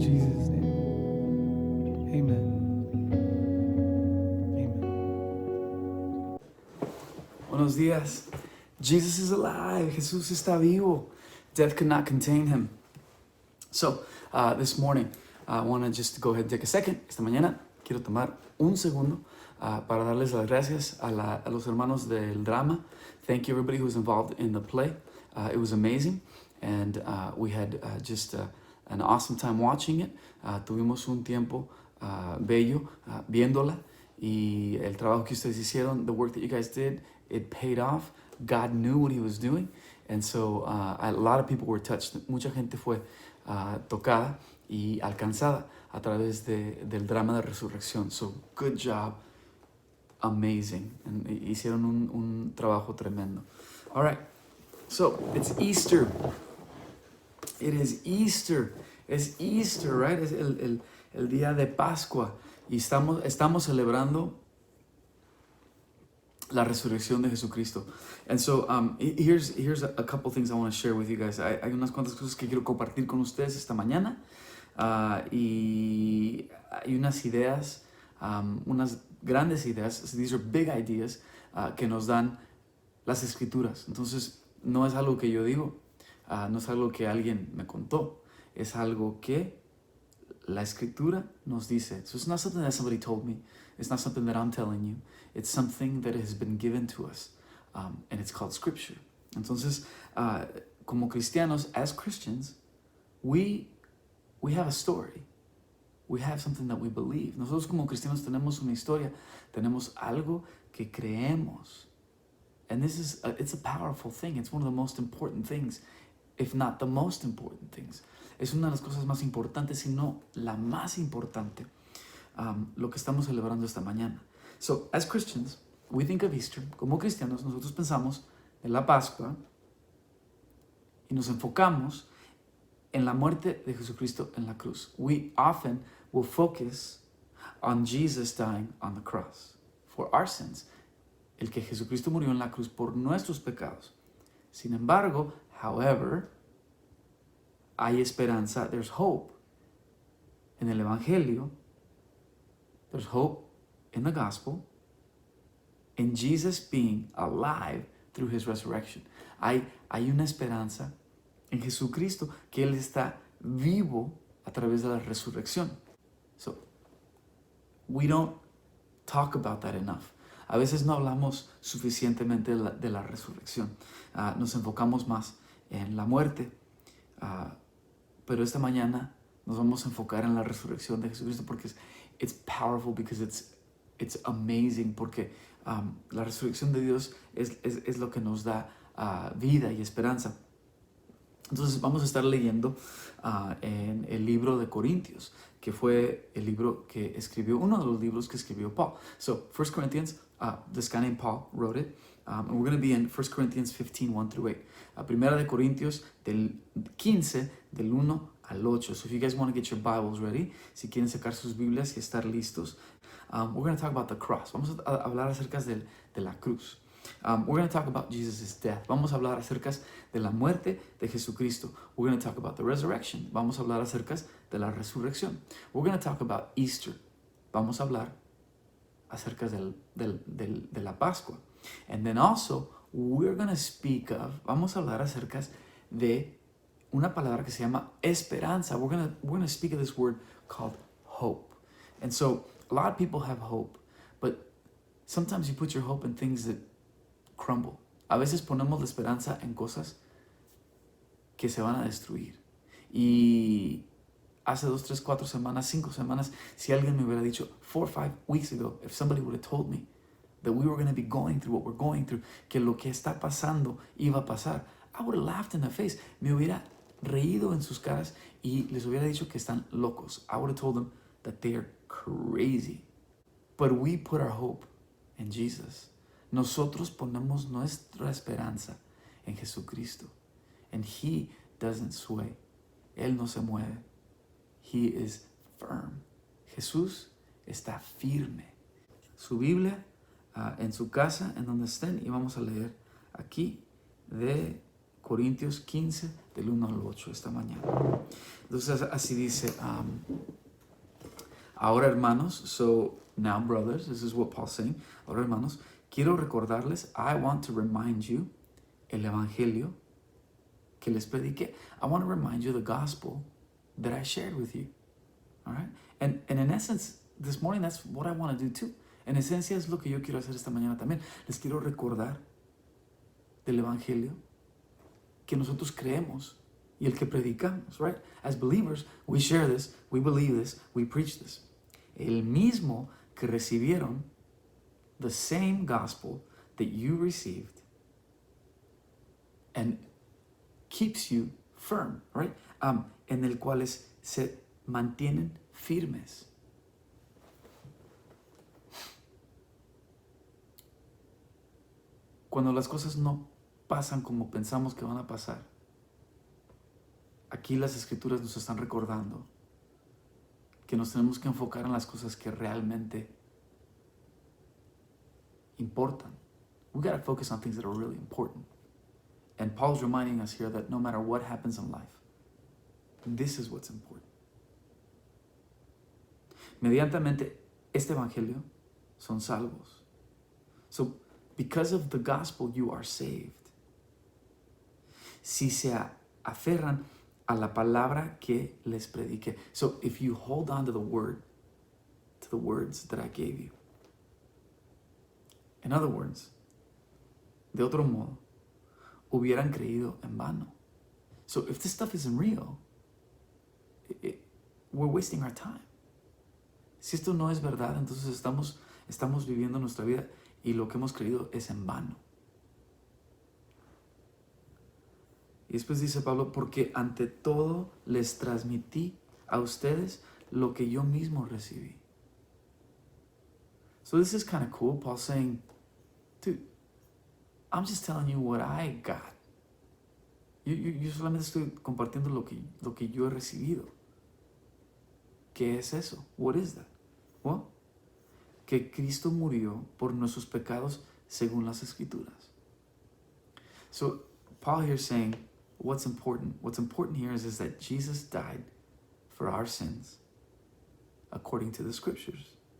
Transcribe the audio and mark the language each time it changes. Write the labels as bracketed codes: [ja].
[en] In Jesus' name, amen. Amen. [es] Buenos días. [en] Jesus is alive. [es] Jesús está vivo. [en] Death could not contain him. So, this morning, I want to just go ahead and take a second. [es] Esta mañana quiero tomar un segundo para darles las gracias a los hermanos del drama. [en] Thank you everybody who was involved in the play. It was amazing, and we had just an awesome time watching it. [es] Tuvimos un tiempo bello viéndola, y el trabajo que ustedes hicieron, [en] the work that you guys did, it paid off. God knew what he was doing, and so a lot of people were touched. [es] Mucha gente fue tocada y alcanzada a través del drama de resurrección. [en] So good job, amazing, and [es] hicieron un trabajo tremendo. [en] All right, so it's Easter. It is Easter. Es Easter, right? [es] Es el día de Pascua, y estamos celebrando la resurrección de Jesucristo. [en] And so here's a couple things I want to share with you guys. Hay unas cuantas cosas que quiero compartir con ustedes esta mañana, y hay unas ideas, unas grandes ideas. These are big ideas [es] que nos dan las escrituras. Entonces no es algo que yo digo, no es algo que alguien me contó, es algo que la escritura nos dice. [en] So it's not something that somebody told me. It's not something that I'm telling you. It's something that has been given to us, and it's called Scripture. [es] Entonces, como cristianos, [en] as Christians, we have a story. We have something that we believe. [es] Nosotros como cristianos tenemos una historia, tenemos algo que creemos. [en] And this is it's a powerful thing. It's one of the most important things, if not the most important things. [es] Es una de las cosas más importantes, si no la más importante, lo que estamos celebrando esta mañana. [en] So, as Christians, we think of Easter. [es] Como cristianos, nosotros pensamos en la Pascua y nos enfocamos en la muerte de Jesucristo en la cruz. [en] We often will focus on Jesus dying on the cross for our sins. [es] El que Jesucristo murió en la cruz por nuestros pecados. Sin embargo, [en] however, [es] hay esperanza, [en] there's hope [es] en el Evangelio, [en] there's hope in the gospel, in Jesus being alive through his resurrection. [es] Hay una esperanza en Jesucristo, que él está vivo a través de la resurrección. [en] So, we don't talk about that enough. [es] A veces no hablamos suficientemente de la resurrección. Nos enfocamos más en la muerte. Pero esta mañana nos vamos a enfocar en la resurrección de Jesucristo, porque [en] it's powerful, because it's amazing, [es] porque la resurrección de Dios es lo que nos da vida y esperanza. Entonces vamos a estar leyendo en el libro de Corintios, que fue el libro que escribió, uno de los libros que escribió Paul. [en] So 1 Corinthians, this guy named Paul wrote it, and we're going to be in 1 Corinthians 15, 1 through 8. [es] Primera de Corintios del 15, del 1 al 8. [en] So if you guys want to get your Bibles ready, [es] si quieren sacar sus Biblias y estar listos, [en] we're going to talk about the cross. [es] Vamos a hablar acerca de la cruz. [en] We're going to talk about Jesus' death. [es] Vamos a hablar acerca de la muerte de Jesucristo. [en] We're going to talk about the resurrection. [es] Vamos a hablar acerca de la resurrección. [en] We're going to talk about Easter. [es] Vamos a hablar acerca de la Pascua. [en] And then also, we're going to speak of, [es] vamos a hablar acerca de una palabra que se llama esperanza. [en] We're going to speak of this word called hope. And so, a lot of people have hope, but sometimes you put your hope in things that crumble. [es] A veces ponemos la esperanza en cosas que se van a destruir. Y hace 2, 3, 4 semanas, 5 semanas, si alguien me hubiera dicho [en] 4 or 5 weeks ago, if somebody would have told me that we were going to be going through what we're going through, [es] que lo que está pasando iba a pasar, [en] I would have laughed in the face. [es] Me hubiera reído en sus caras y les hubiera dicho que están locos. [en] I would have told them that they are crazy. But we put our hope in Jesus. [es] Nosotros ponemos nuestra esperanza en Jesucristo. [en] And he doesn't sway. [es] Él no se mueve. [en] He is firm. [es] Jesús está firme. Su Biblia en su casa, en donde estén, y vamos a leer aquí de Corintios 15, del 1 al 8 esta mañana. Entonces así dice, ahora hermanos, [en] so now brothers, this is what Paul's saying, [es] ahora hermanos, quiero recordarles, [en] I want to remind you, [es] el evangelio que les prediqué. [en] I want to remind you the gospel that I shared with you. All right? And in essence, this morning, that's what I want to do too. [es] En esencia es lo que yo quiero hacer esta mañana también. Les quiero recordar del Evangelio que nosotros creemos y el que predicamos, right? [en] As believers, we share this, we believe this, we preach this. [es] El mismo que recibieron, [en] the same gospel that you received, and keeps you firm, right? [es] En el cual se mantienen firmes. Cuando las cosas no pasan como pensamos que van a pasar, aquí las escrituras nos están recordando que nos tenemos que enfocar en las cosas que realmente importan. [en] We gotta focus on things that are really important. And Paul's reminding us here that no matter what happens in life, this is what's important. [es] Mediantemente, este evangelio son salvos. [en] So, because of the gospel, you are saved. [es] Si se aferran a la palabra que les prediqué. [en] So, if you hold on to the word, to the words that I gave you. In other words, [es] de otro modo, hubieran creído en vano. [en] So, if this stuff isn't real, we're wasting our time. [es] Si esto no es verdad, entonces estamos viviendo nuestra vida y lo que hemos creído es en vano. Y después dice Pablo, porque ante todo les transmití a ustedes lo que yo mismo recibí. [en] So this is kind of cool. Paul's saying, dude, I'm just telling you what I got. [es] Yo solamente estoy compartiendo lo que yo he recibido. ¿Qué es eso? [en] What is that? [es] Well, que Cristo murió por nuestros pecados según las Escrituras. [en] So Paul here is saying, what's important? What's important here is that Jesus died for our sins according to the Scriptures.